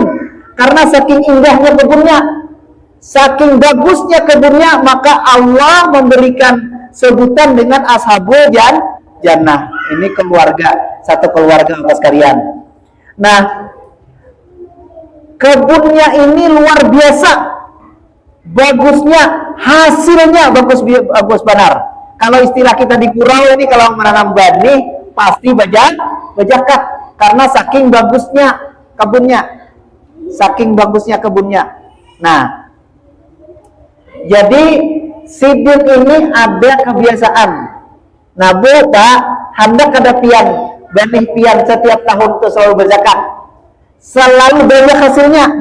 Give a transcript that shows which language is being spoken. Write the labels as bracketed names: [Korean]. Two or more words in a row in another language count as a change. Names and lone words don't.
[Indonesian] Karena saking indahnya kebunnya, saking bagusnya kebunnya, maka Allah memberikan sebutan dengan Ashabul Jannah. Ini keluarga, satu keluarga Bapak sekalian. Nah, kebunnya ini luar biasa bagusnya, hasilnya bagus benar. Kalau istilah kita di Kurau ini, kalau menanam benih pasti bajakat, karena saking bagusnya kebunnya. Nah, jadi Sidin ini ada kebiasaan. Nah, Bu, Pak, hendak ada benih pian setiap tahun itu selalu berzakat, selalu banyak hasilnya.